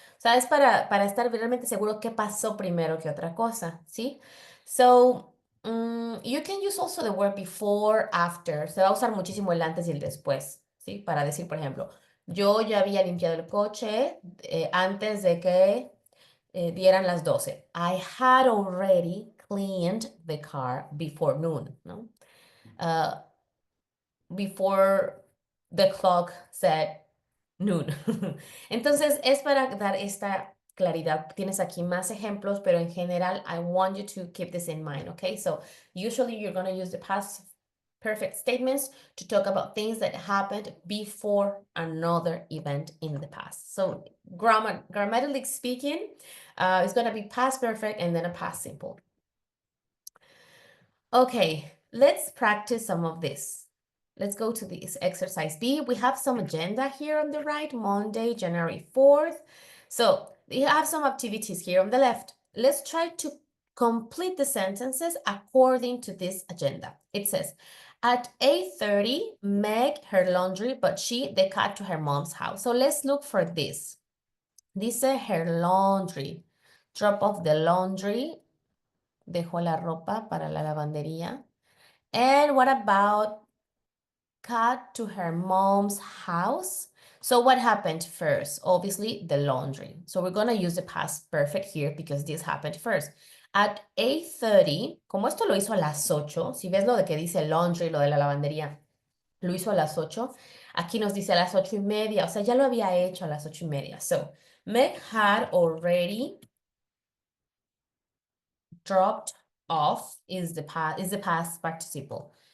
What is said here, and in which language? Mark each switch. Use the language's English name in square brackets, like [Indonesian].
[Spanish] O sea, es para estar realmente seguro qué pasó primero que otra cosa, ¿sí? [English] So, you can use also the word before, after. [Spanish] Se va a usar muchísimo el antes y el después, ¿sí? Para decir, por ejemplo, yo ya había limpiado el coche antes de que dieran las 12. [English] I had already cleaned the car before noon, ¿no? Before the clock said noon. [Spanish] Entonces, es para dar esta claridad. Tienes aquí más ejemplos, pero en general, [English] I want you to keep this in mind, okay? So, usually you're going to use the past perfect statements to talk about things that happened before another event in the past. So, grammatically speaking, it's going to be past perfect and then a past simple. Okay, let's practice some of this. Let's go to this exercise B. We have some agenda here on the right, Monday, January 4th. So you have some activities here on the left. Let's try to complete the sentences according to this agenda. It says, at 8:30, Meg her laundry, but she the cat to her mom's house. So let's look for this. Dice her laundry. Drop off the laundry. [Spanish] Dejó la ropa para la lavandería. [English] And what about cat to her mom's house? So what happened first? Obviously, the laundry. So we're going to use the past perfect here because this happened first. [Spanish] At 8:30, como esto lo hizo a las 8, si ves lo de que dice laundry, lo de la lavandería, lo hizo a las 8, aquí nos dice a las 8:30, o sea, ya lo había hecho a las 8:30. [English] So, Meg had already dropped off is the past participle.